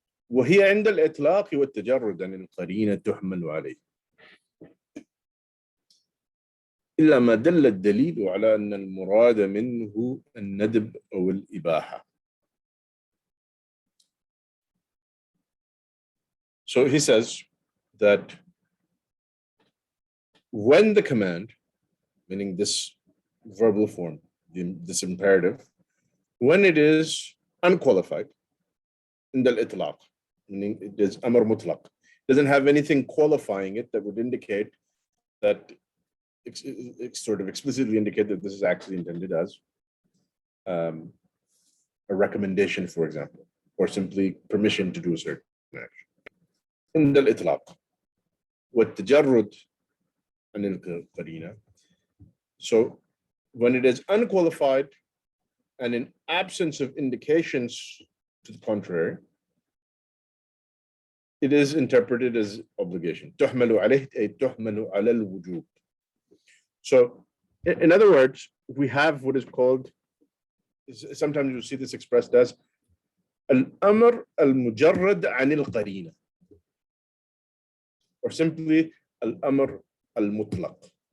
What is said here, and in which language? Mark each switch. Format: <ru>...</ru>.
<ar>وهي عند الإطلاق والتجرد عن القرينة تحمل عليه إلا ما دل الدليل على أن المراد منه الندب أو الإباحة.</ar> <en>So he says that when the command, meaning this verbal form, this imperative, when it is unqualified, in the itlaq, meaning it is amr mutlaq, doesn't have anything qualifying it that would indicate that sort of explicitly indicate that this is actually intended as a recommendation, for example, or simply permission to do a certain action. In the itlaq,</en> <ar>والتجرد عن القرينة.</ar> <en>So when it is unqualified and in absence of indications to the contrary, it is interpreted as obligation.</en> <ar>تحمل عليه أي تحمل على الوجوب.</ar> <en>So in other words, we have what is called, sometimes you see this expressed as</en> <ar>الأمر المجرد عن القرينة,</ar> <en>or simply</en> <ar>الأمر المطلق.</ar>